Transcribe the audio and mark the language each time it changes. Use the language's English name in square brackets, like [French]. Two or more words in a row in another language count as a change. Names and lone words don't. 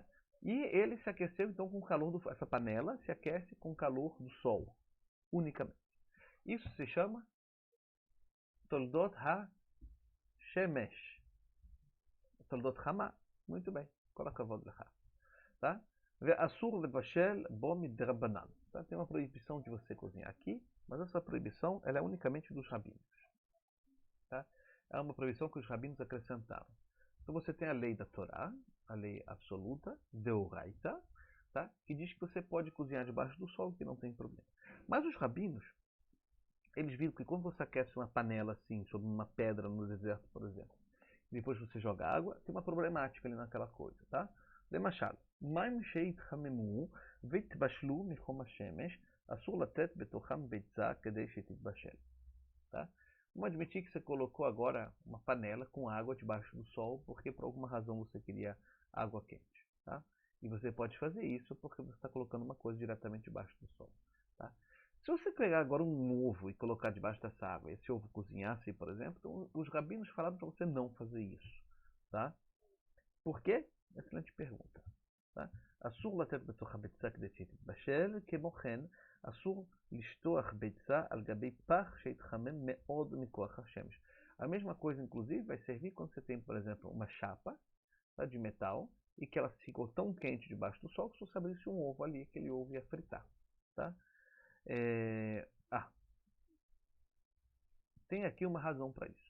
[Portuguese] E ele se aqueceu então com o calor do... Essa panela se aquece com o calor do sol, unicamente. Isso se chama [Hebrew] תולדות השמש. תולדות חמה. [Portuguese] Muito bem. Coloca a voz lá. Tá? [Hebrew] ואסור לבשל בו מדרבנן. [Portuguese] Tem uma proibição de você cozinhar aqui, mas essa proibição ela é unicamente dos rabinos. Tá? É uma proibição que os rabinos acrescentaram. Então você tem a lei da Torá, a lei absoluta, Deoraita, tá? Que diz que você pode cozinhar debaixo do sol, que não tem problema. Mas os rabinos, eles viram que quando você aquece uma panela assim, sobre uma pedra no deserto, por exemplo, depois você joga água, tem uma problemática ali naquela coisa, tá? [Hebrew] למשל, מים שהתחממו והתבשלו מחום השמש, אסור לתת בתוכם ביצה כדי שתתבשל, [Portuguese] tá? Vamos admitir que você colocou agora uma panela com água debaixo do sol, porque por alguma razão você queria água quente, tá? E você pode fazer isso porque você está colocando uma coisa diretamente debaixo do sol, tá? Se você pegar agora um ovo e colocar debaixo dessa água, e esse ovo cozinhasse, por exemplo, então os rabinos falaram para você não fazer isso, tá? Por quê? Excelente pergunta. [Hebrew] אסור לתת בתוך הביצה כדי שהיא תתבשל, כמו כן, אסור לשטוח ביצה על גבי פח שהתחמם מאוד מכוח השמש. [Portuguese] A mesma coisa, inclusive, vai servir quando você tem, por exemplo, uma chapa, tá, de metal e que ela ficou tão quente debaixo do sol que se você abrisse um ovo ali, aquele ovo ia fritar. Tá? Tem aqui uma razão para isso.